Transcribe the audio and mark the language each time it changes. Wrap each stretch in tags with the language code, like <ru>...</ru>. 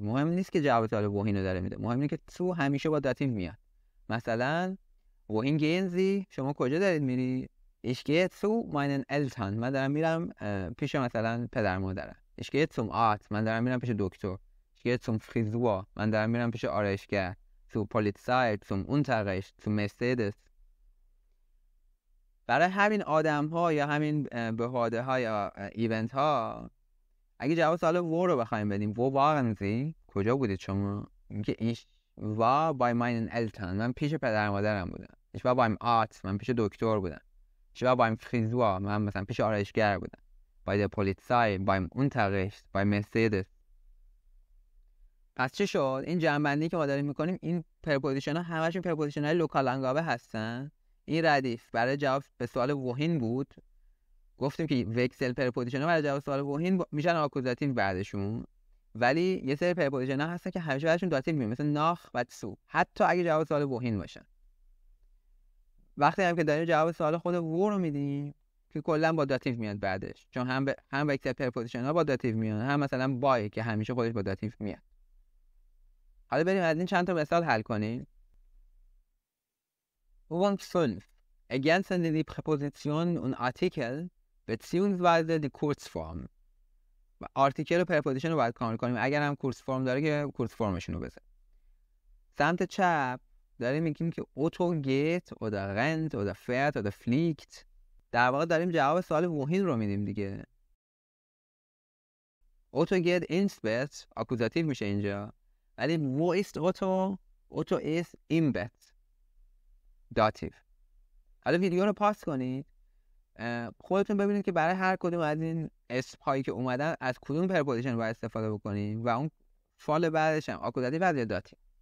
<fa>مهم نیست که جواب سوال وهینو داره میده، مهم اینه که سو همیشه با داتیو میاد. مثلا</fa> <de>wohin gehen Sie،</de> <fa>شما کجا دارید میری؟</fa> <de>ich gehe zu meinen Eltern،</de> <fa>من دارم میرم پیش مثلا پدر مادرم.</fa> <de>ich gehe zum Arzt،</de> <fa>من دارم میرم پیش دکتر.</fa> <de>ich gehe zum Friseur،</de> <fa>من دارم میرم پیش آرایشگر.</fa> <de>zur Polizei، zum Unterricht، zum Mercedes.</de> <fa>برای همین آدم ها یا همین بهاده ها یا ایونت ها، اگه جواب سوال و رو بخوایم بدیم،</fa> <de>wo waren Sie،</de> <fa>کجا بودید شما؟ میگه</fa> <de>ich war bei meinen Eltern،</de> <fa>من پیش پدر مادرم بودم.</fa> <de>ich war beim Arzt،</de> <fa>من پیش دکتر بودم.</fa> <de>ich war beim Friseur،</de> <fa>من مثلا پیش آرایشگر بودم.</fa> <de>bei der Polizei، beim Unterricht، bei Mercedes.</de> <fa>پس چه شد؟ این جمع‌بندی که ما داریم میکنیم، این پرپوزیشن ها همشون پرپوزیشن های لوکال انگابه هستن. این ردیف برای جواب به سوال وهین بود، گفتیم که وکسل پرپوزیشن ها برای جواب سوال وهین میشن آکوزاتیو بعدشون، ولی یه سری پرپوزیشن ها هستن که همیشه بعدشون داتیو میاد، مثل ناخ و سو، حتی اگه جواب سوال وهین باشن. وقتی هم که داریم جواب سوال خود وو رو میدیم که کلا با داتیو میاد بعدش، چون هم وکتور پرپوزیشن ها با داتیو میاد، هم مثلا بای که همیشه خودش با داتیو میاد. حالا بریم از این چند تا مثال حل کنیم.</fa> <de>Übung 5. Ergänzen die Präpositionen und Artikel beziehungsweise die Kurzform.</de> <fa>آرتیکل و پرپوزیشن رو باید کامل کنیم. اگر هم کورس فرم داره که کورس فرمشون رو بزن. سمت چپ داریم میگیم که اوتو گیت</fa> <de>oder rennt oder fährt oder fliegt.</de> <fa>در واقع داریم جواب سوال وحید رو میدیم دیگه. اوتو گیت</fa> <de>ins Bett</de> <fa>آکوزاتیو میشه اینجا. ولی</fa> <de>wo ist اوتو؟ اوتو ist im Bett.</de> <fa>داتیو. حالا ویدیو رو پاس کنید. خودتون ببینید که برای هر کدوم از این اسم هایی که اومدن از کدوم پرپوزیشن باید استفاده بکنیم و اون فال بعدش هم آکوزاتیو یا داتیو.</fa>